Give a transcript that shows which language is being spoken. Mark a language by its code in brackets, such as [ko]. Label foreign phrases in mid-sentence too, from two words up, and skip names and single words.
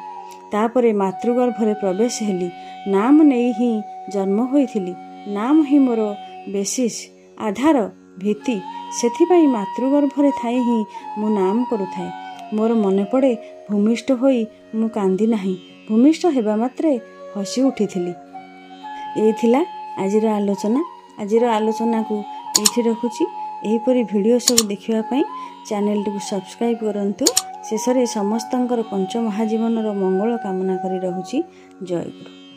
[or] ତାପରେ ମାତୃଗର୍ଭରେ ପ୍ରବେଶ ହେଲୀ। ନାମ ନେଈ ହୀ ଜନ୍ମ ହୋଇଥିଲୀ। ନାମ ହୀ ମୋର ବେସିସ ଆଧାର ଭୀତି। ସେଥିପାଈ ମାତୃଗର୍ଭରେ ଥାଈ ହୀ ମୁ ନାମ କରୁଥାଏ। ମୋର ମନେ ପଡ଼େ ଭୂମିଷ୍ଠ ହୋଈ ମୁ କାନ୍ଦୀ ନାହୀ। ଭୂମିଷ୍ଠ ହେବା ମାତ୍ରେ ହସୀ ଉଠିଥିଲୀ। ଏଈ ଥିଲା ଆଜିର ଆଲୋଚନା। ଆଜିର ଆଲୋଚନା କୋ ଏଠୀ ରଖୁଚୀ। ଏହୀପରୀ ଭିଡିଓ ସବ ଦେଖିବା ପଈ ଚ୍ୟାନେଲ ଟୀ ସବସ୍କ୍ରାଇବ କରନ୍ତୁ। ଶେଷରେ ସମସ୍ତଙ୍କର ପଞ୍ଚ ମହାଜୀବନର ମଙ୍ଗଳ କାମନା କରୀ ରହୁଚୀ। ଜୟ ଗୁରୁ।